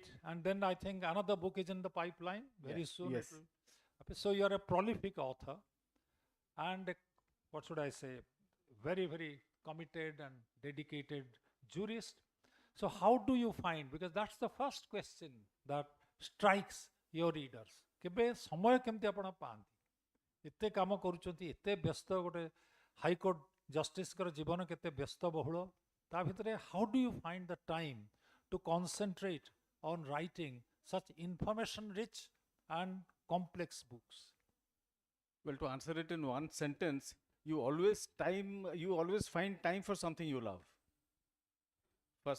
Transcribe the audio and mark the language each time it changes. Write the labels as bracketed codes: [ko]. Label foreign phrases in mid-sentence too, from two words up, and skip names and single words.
[en] And then I think another book is in the pipeline very soon. Yes. So you're a prolific author and what should I say, very, very committed and dedicated jurist. So how do you find, because that's the first question that strikes your readers, [or] କେବେ ସମୟ କେମିତି ଆପଣ ପାଆନ୍ତି, ଏତେ କାମ କରୁଛନ୍ତି, ଏତେ ବ୍ୟସ୍ତ, ଗୋଟେ [en] high court justice [or] ଜୀବନ କେତେ ବ୍ୟସ୍ତ ବହୁଳ, ତା ଭିତରେ [en] how do you find the time to concentrate on writing such information rich and complex books? Well, to answer it in one sentence, you always find time for something you love. First.